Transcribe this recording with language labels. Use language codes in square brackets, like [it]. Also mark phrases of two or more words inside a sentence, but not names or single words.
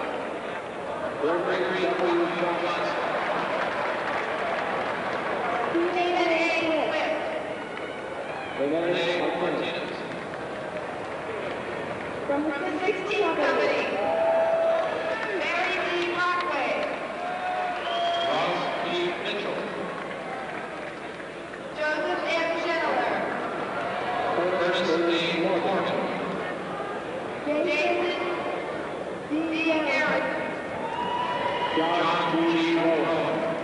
[en] Gregory W. Johnson. Stephen A. Swift. Renee Martinez. From the 16th Company, Mary D. Brockway. Ross P. Mitchell. Joseph M. Schindler. Curtis A. Morgan. Jason D. Garrett. John G. Rowan.